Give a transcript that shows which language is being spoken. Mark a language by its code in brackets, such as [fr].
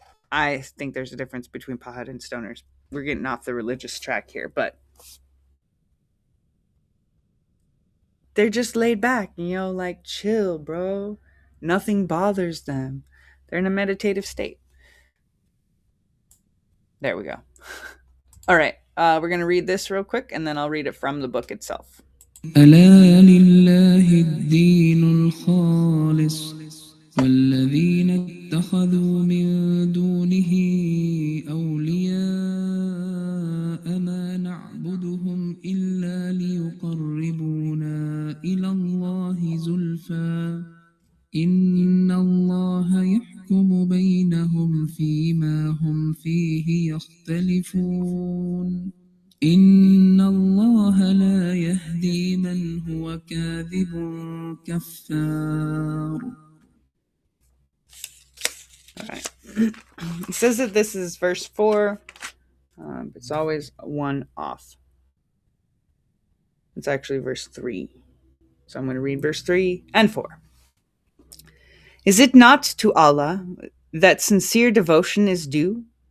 [en] I think there's a difference between pothead and stoners. We're getting off the religious track here, but they're just laid back, like chill, bro. Nothing bothers them. They're in a meditative state. There we go. All right, we're going to read this real quick, and then I'll read it from the book itself. [ar] ألا لله الدين الخالص والذين اتخذوا من دونه أولياء ما نعبدهم إلا ليقربونا إلى الله زلفى إن الله يحكم بينهم فيما هم فيه يختلفون إن الله لا يهدي من هو كاذب كفار. [en] All right. It says that this is verse 4. It's always one off. It's actually verse 3. So I'm going to read verse 3 and 4. Is it not to Allah that sincere devotion is due?